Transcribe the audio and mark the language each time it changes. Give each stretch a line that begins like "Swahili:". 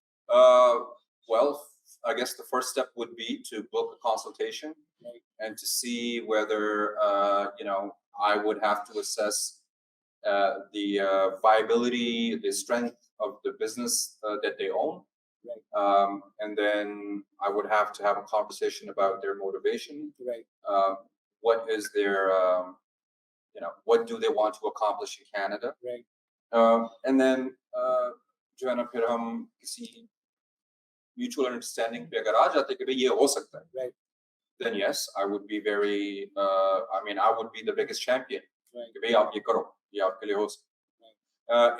English: Well, I guess the first step would be to book a consultation, and to see whether I would have to assess the viability, the strength of the business that they own. And then I would have to have a conversation about their motivation. what is their, what do they want to accomplish in Canada. Right.
Hindi: And then, जो है ना फिर हम किसी mutual understanding पे अगर आ जाते कि भाई ये हो सकता है,
English: Right. then yes, I would be very, I would be the biggest champion. Right.
Hindi: कि भाई आप ये करो, ये आपके लिए हो सकता है.